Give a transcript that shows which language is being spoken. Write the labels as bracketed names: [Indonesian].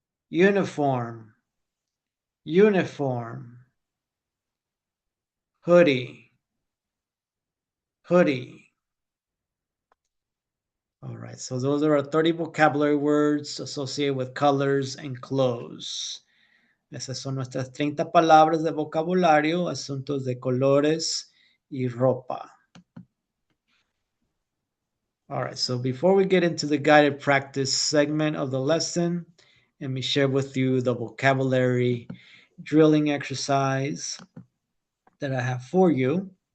[English] Uniform, uniform. Hoodie, hoodie. All right, so those are our 30 vocabulary words associated with colors and clothes. [Spanish] Esas son nuestras 30 palabras de vocabulario, asuntos de colores y ropa. [English] All right, so before we get into the guided practice segment of the lesson, let me share with you the vocabulary drilling exercise that I have for you.